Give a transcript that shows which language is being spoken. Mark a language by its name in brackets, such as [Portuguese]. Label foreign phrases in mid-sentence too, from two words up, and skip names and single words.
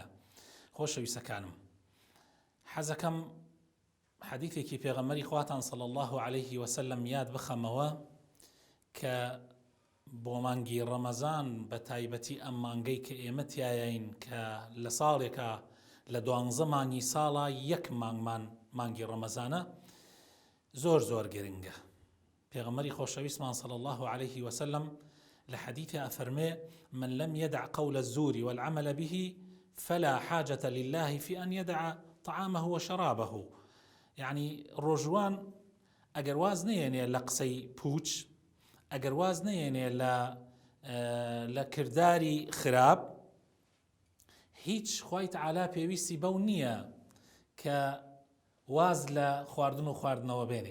[Central Kurdish] خۆشەویستەکانم، حەزەکەم حەدیثێکی پێغەمبەری خواتان [Arabic] صلی الله عليه وسلم [Central Kurdish] یاد بخەمەوە کە بۆ مانگی ڕەمەزان بە تایبەتی ئەم مانگەی کە ئێمە تایین کە لە ساڵێکە لە 12 مانگی ساڵە یەک مانگی ڕەمەزانە زۆر گرنگە. پێغەمبەری خۆشەویستمان [Arabic] صلی الله عليه وسلم [Central Kurdish] لە حەدیثە ئەفەرمێ: [Arabic] من لم يدع قول الزور والعمل به فلا حاجة لله في أن يدع طعامه وشرابه. [Central Kurdish] يعني ڕۆژوان ئەگەر واز نەیەنێ لە قسەی پوچ، ئەگەر واز نەیەنێ لە کردداری خراپ، هیچ خوای تەعالا پێویستی بەو نییە کە واز لە خواردن و خواردنەوە بێنێ.